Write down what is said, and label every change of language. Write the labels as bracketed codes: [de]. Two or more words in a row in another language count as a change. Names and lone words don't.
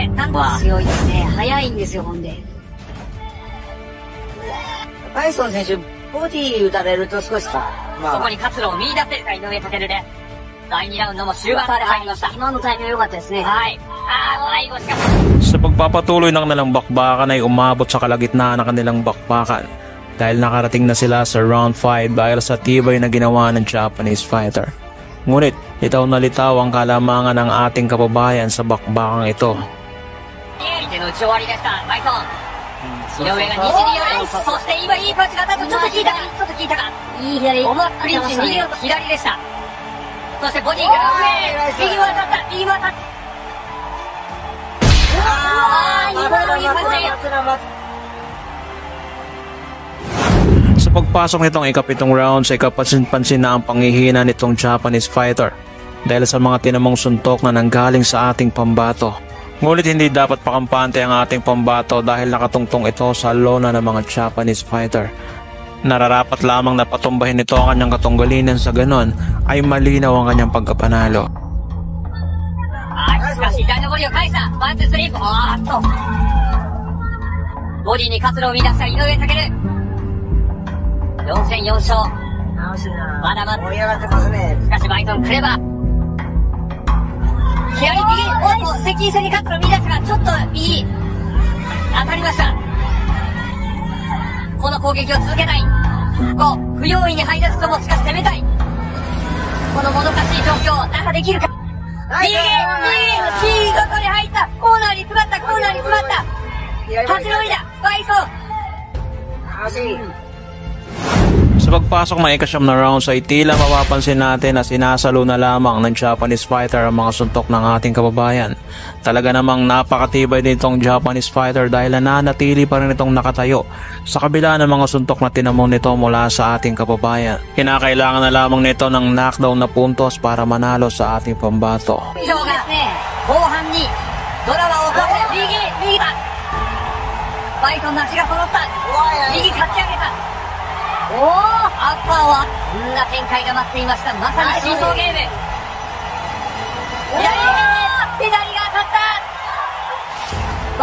[ja] なんと強いですね。速いんですよ、ほんで。バイソン選手、ボディ打たれると少しさ、そこに活路を見出せるか、井上翔で。第2ラウンドも終盤まで入りました。今のタイミング良かったですね。はい。最後しかし。 [tl] Sa pagpapatuloy ng kanilang bakbakan ay umabot sa kalagitnaan ng kanilang bakbakan dahil nakarating na sila sa round 5 dahil sa tibay na ginawa ng [en] Japanese fighter. [tl] Ngunit litaw na litaw ang kalamangan ng ating kababayan sa bakbakang ito. [ja] 相手の打ち終わりでした、バイソン。井上が西に寄る。そして今いいパンチが当たった。ちょっと効いたか、ちょっと効いたか。いい左。思わずクリンチ逃げようと左でした。そしてボディから上。右も当たった、右も当たった。今のいいパンチ。 [tl] Sa pagpasok nitong ikapitong round ay kapansin-pansin na ang panghihina nitong [en] Japanese fighter [tl] dahil sa mga tinamong suntok na nanggaling sa ating pambato. Ngunit hindi dapat pakampante ang ating pambato dahil nakatungtong ito sa lona ng mga [en] Japanese fighter. [tl] Nararapat lamang na patumbahin nito ang kanyang katunggalinan, sa ganon ay malinaw ang kanyang pagkapanalo. [ja] しかし左のボディを返した。ワンツースリー。ボディに活路を見出した井上翔。4戦4勝。まだまだ盛り上がってますね。しかしバイソンクレバー。左右。おっと、接近戦に活路を見出したが、ちょっと右。当たりました。この攻撃を続けたい。不用意に入らずともしかし攻めたい。このもどかしい状況、打破できるか。右、見事に入った。コーナーに詰まった、コーナーに詰まった。立ち乗りだ、バイソン。 [tl] Sa pagpasok ng ikasyam na rounds ay tila mapapansin natin na sinasalo na lamang ng [en] Japanese fighter [tl] ang mga suntok ng ating kababayan. Talaga namang napakatibay nitong [en] Japanese fighter [tl] dahil nananatili pa rin itong nakatayo sa kabila ng mga suntok na tinamon nito mula sa ating kababayan. Kinakailangan na lamang nito ng knockdown na puntos para manalo sa ating pambato. [ja] アッパーはこんな展開が待っていました。まさにシーソーゲーム。左が当たった。